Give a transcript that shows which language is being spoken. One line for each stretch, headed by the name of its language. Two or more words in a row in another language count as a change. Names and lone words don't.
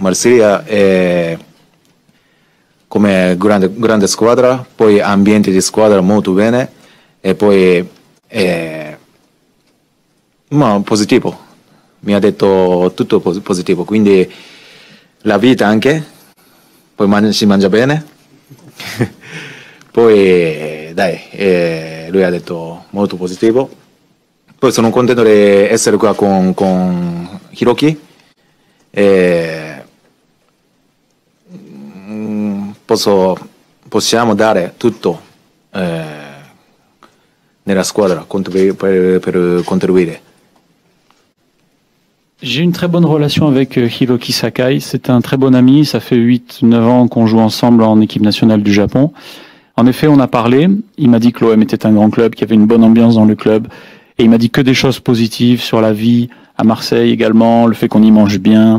Italian: Marsiglia come grande squadra, poi ambiente di squadra molto bene e poi ma positivo, mi ha detto tutto positivo, quindi la vita anche, poi si mangia bene, poi dai, lui ha detto molto positivo, poi sono contento di essere qua con Hiroki. Possiamo dare tutto nella squadra per contribuire.
French: J'ai une très bonne relation avec Hiroki Sakai. C'est un très bon ami. Ça fait 8-9 ans qu'on joue ensemble en équipe nationale du Japon. En effet, on a parlé. Il m'a dit que l'OM était un grand club, qu'il y avait une bonne ambiance dans le club. Et il m'a dit que des choses positives sur la vie à Marseille également, le fait qu'on y mange bien.